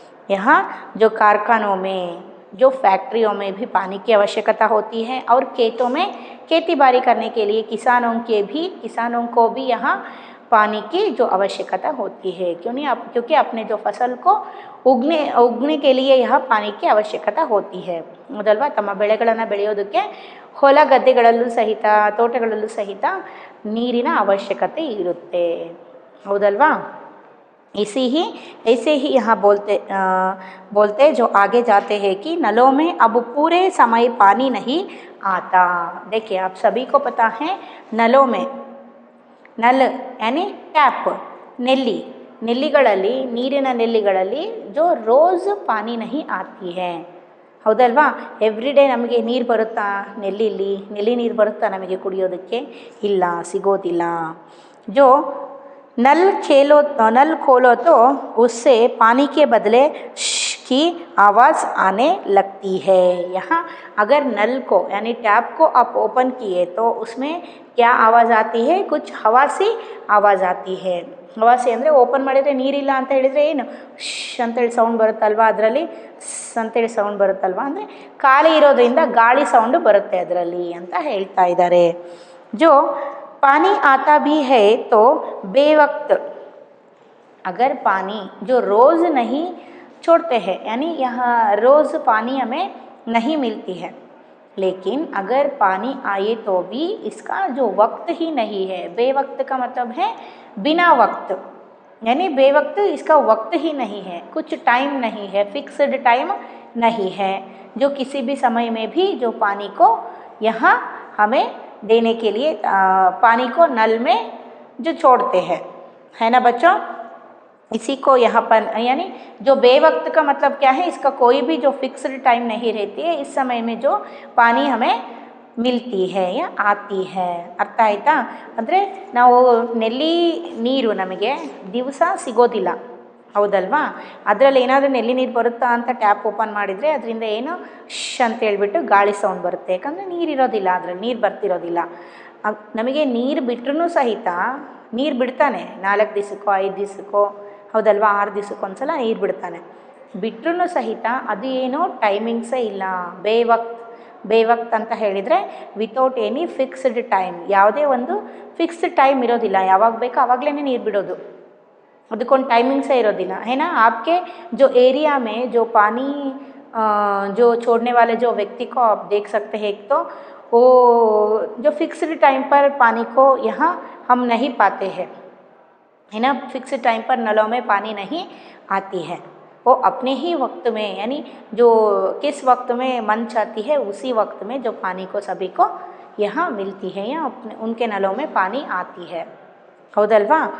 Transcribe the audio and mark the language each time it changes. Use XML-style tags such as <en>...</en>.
<hi>यहाँ जो कारखानों में, जो फैक्ट्रियों में भी पानी की आवश्यकता होती है और खेतों में खेती बाड़ी करने के लिए किसानों को भी यहाँ पानी की जो आवश्यकता होती है। क्योंकि अपने जो फसल को उगने के लिए यहाँ पानी की आवश्यकता होती है</hi> <kn>ಮೊದಲ್ವಾ। ತಮ್ಮ ಬೆಳೆಗಳನ್ನು ಬೆಳೆಯೋದಕ್ಕೆ ಹೊಲ ಗದ್ದೆಗಳಲ್ಲೂ ಸಹಿತ ತೋಟಗಳಲ್ಲೂ ಸಹಿತ ನೀರಿನ ಅವಶ್ಯಕತೆ ಇರುತ್ತೆ, ಹೌದಲ್ವಾ।</kn> <hi>ऐसे ही यहाँ बोलते जो आगे जाते हैं कि नलों में अब पूरे समय पानी नहीं आता। देखिए आप सभी को पता है, नलों में, नल यानी ट्याप,</hi> <kn>ನೆಲ್ಲಿಗಳಲ್ಲಿ ನೀರಿನ ನೆಲ್ಲಿಗಳಲ್ಲಿ</kn> <hi>जो रोज़ पानी नहीं आती है,</hi> <kn>ಹೌದಲ್ವಾ। ಎವ್ರಿ ಡೇ ನಮಗೆ ನೀರು ಬರುತ್ತಾ, ನೆಲ್ಲಿ ನೀರು ಬರುತ್ತಾ ನಮಗೆ ಕುಡಿಯೋದಕ್ಕೆ? ಇಲ್ಲ, ಸಿಗೋದಿಲ್ಲ।</kn> <hi>जो नल खोलो तो उससे पानी के बदले की आवाज़ आने लगती है। यहाँ अगर नल को यानी टैप को आप ओपन किए तो उसमें क्या आवाज़ आती है, कुछ हवा सी आवाज़ आती है। हवा सी</hi> <kn>ಅಂದರೆ ಓಪನ್ ಮಾಡಿದರೆ ನೀರಿಲ್ಲ ಅಂತ ಹೇಳಿದರೆ ಏನು ಅಂತೇಳಿ ಸೌಂಡ್ ಬರುತ್ತಲ್ವಾ, ಅದರಲ್ಲಿ ಅಂತೇಳಿ ಸೌಂಡ್ ಬರುತ್ತಲ್ವಾ, ಅಂದರೆ ಖಾಲಿ ಇರೋದ್ರಿಂದ ಗಾಳಿ ಸೌಂಡ್ ಬರುತ್ತೆ ಅದರಲ್ಲಿ ಅಂತ ಹೇಳ್ತಾ ಇದ್ದಾರೆ।</kn> <hi>जो पानी आता भी है तो बेवक्त, अगर पानी जो रोज़ नहीं छोड़ते हैं, यानी यहाँ रोज़ पानी हमें नहीं मिलती है, लेकिन अगर पानी आए तो भी इसका जो वक्त ही नहीं है। बेवक्त का मतलब है बिना वक्त, यानी बेवक्त इसका वक्त ही नहीं है, कुछ टाइम नहीं है, फिक्स्ड टाइम नहीं है, जो किसी भी समय में भी जो पानी को यहाँ हमें देने के लिए पानी को नल में जो छोड़ते हैं, है ना बच्चों। इसी को यहाँ पर यानी जो बेवक्त का मतलब क्या है, इसका कोई भी जो फिक्स्ड टाइम नहीं रहती है, इस समय में जो पानी हमें मिलती है या आती है।</hi> <kn>ಅರ್ಥ ಆಯ್ತಾ? ಅಂದರೆ ನಾವು ನೆಲ್ಲಿ ನೀರು ನಮಗೆ ದಿವಸ ಸಿಗೋದಿಲ್ಲ, ಹೌದಲ್ವಾ। ಅದರಲ್ಲಿ ಏನಾದರೂ ನೆಲ್ಲಿ ನೀರು ಬರುತ್ತಾ ಅಂತ ಟ್ಯಾಪ್ ಓಪನ್ ಮಾಡಿದರೆ ಅದರಿಂದ ಏನು ಅಂತ ಹೇಳ್ಬಿಟ್ಟು ಗಾಳಿ ಸೌಂಡ್ ಬರುತ್ತೆ, ಯಾಕಂದರೆ ನೀರಿರೋದಿಲ್ಲ, ಅದರಲ್ಲಿ ನೀರು ಬರ್ತಿರೋದಿಲ್ಲ। ನಮಗೆ ನೀರು ಬಿಟ್ಟರೂ ಸಹಿತ ನೀರು ಬಿಡ್ತಾನೆ, 4 ದಿವಸಕ್ಕೋ 5 ದಿವಸಕ್ಕೋ, ಹೌದಲ್ವಾ, 6 ದಿವಸಕ್ಕೆ ಒಂದ್ಸಲ ನೀರು ಬಿಡ್ತಾನೆ, ಬಿಟ್ಟರೂ ಸಹಿತ ಅದು ಏನೋ ಟೈಮಿಂಗ್ಸೇ ಇಲ್ಲ। ಬೇವಕ್ತ್ ಅಂತ ಹೇಳಿದರೆ ವಿತೌಟ್ ಎನಿ ಫಿಕ್ಸ್ಡ್ ಟೈಮ್, ಯಾವುದೇ ಒಂದು ಫಿಕ್ಸ್ಡ್ ಟೈಮ್ ಇರೋದಿಲ್ಲ, ಯಾವಾಗ ಬೇಕೋ ಆವಾಗಲೇ ನೀರು ಬಿಡೋದು, ಅದಕ್ಕೊಂದು ಟೈಮಿಂಗ್ಸೇ ಇರೋದಿಲ್ಲ,</kn> <hi>है ना। आपके जो एरिया में जो पानी जो छोड़ने वाले जो व्यक्ति को आप देख सकते हैं, एक तो वो जो फिक्स्ड टाइम पर पानी को यहाँ हम नहीं पाते हैं, है ना। फिक्स्ड टाइम पर नलों में पानी नहीं आती है, वो अपने ही वक्त में, यानी जो किस वक्त में मन चाहती है उसी वक्त में जो पानी को सभी को यहाँ मिलती है या उनके नलों में पानी आती है,</hi> <kn>हौदलवा।</kn>